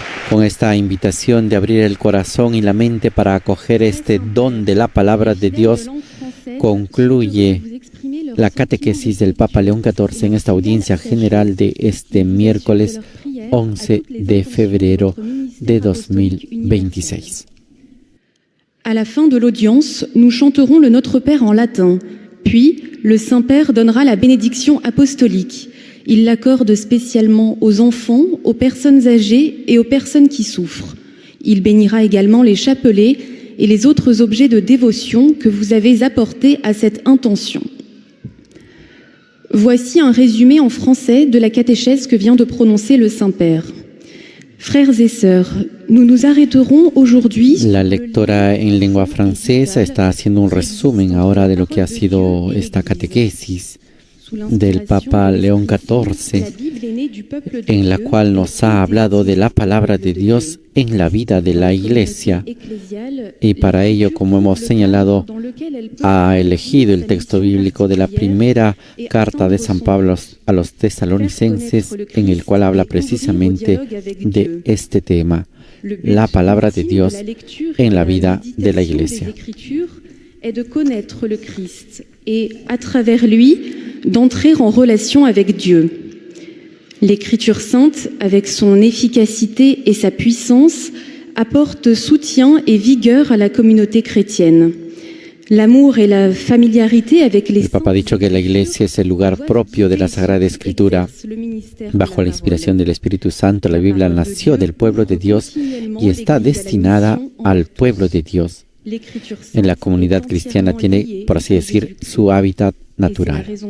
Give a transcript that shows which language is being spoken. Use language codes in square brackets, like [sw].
[es] Con esta invitación de abrir el corazón y la mente para acoger este don de la palabra de Dios, concluye la catequesis del Papa León XIV en esta audiencia general de este miércoles 11 de febrero de 2026. [fr] À la fin de l'audience, nous chanterons le Notre Père en latin, puis le Saint-Père donnera la bénédiction apostolique. Il l'accorde spécialement aux enfants, aux personnes âgées et aux personnes qui souffrent. Il bénira également les chapelets et les autres objets de dévotion que vous avez apportés à cette intention. Voici un résumé en français de la catéchèse que vient de prononcer le Saint-Père. Frères et sœurs, nous nous arrêterons aujourd'hui. [es] La lectora en lengua francesa está haciendo un resumen ahora de lo que ha sido esta catequesis del Papa León XIV, en la cual nos ha hablado de la palabra de Dios en la vida de la Iglesia, y para ello, como hemos señalado, ha elegido el texto bíblico de la primera carta de San Pablo a los tesalonicenses, en el cual habla precisamente de este tema, la palabra de Dios en la vida de la Iglesia. [fr] Est de connaître le Christ et, à travers lui, d'entrer en relation avec Dieu. L'Écriture sainte, avec son efficacité et sa puissance, apporte soutien et vigueur à la communauté chrétienne. L'amour et la familiarité avec les [es] El Papa ha dicho que la Iglesia es el lugar propio de la Sagrada Escritura. Bajo la inspiración del Espíritu Santo, la Biblia nació del pueblo de Dios y está destinada al pueblo de Dios. En la comunidad cristiana tiene, por así decir, su hábitat natural.